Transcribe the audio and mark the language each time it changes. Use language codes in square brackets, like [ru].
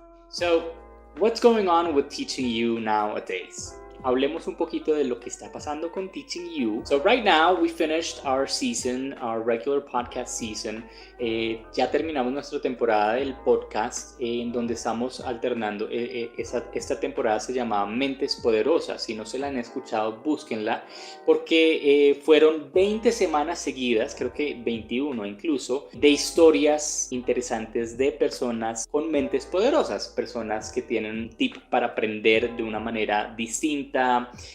[en] So, what's going on with Teaching You nowadays? [es] Hablemos un poquito de lo que está pasando con Teaching You. [en] So right now we finished our season, our regular podcast season. [es] Ya terminamos nuestra temporada del podcast en donde estamos alternando. Esta temporada se llamaba Mentes Poderosas. Si no se la han escuchado, búsquenla, porque fueron 20 semanas seguidas, creo que 21 incluso, de historias interesantes de personas con mentes poderosas, personas que tienen un tip para aprender de una manera distinta,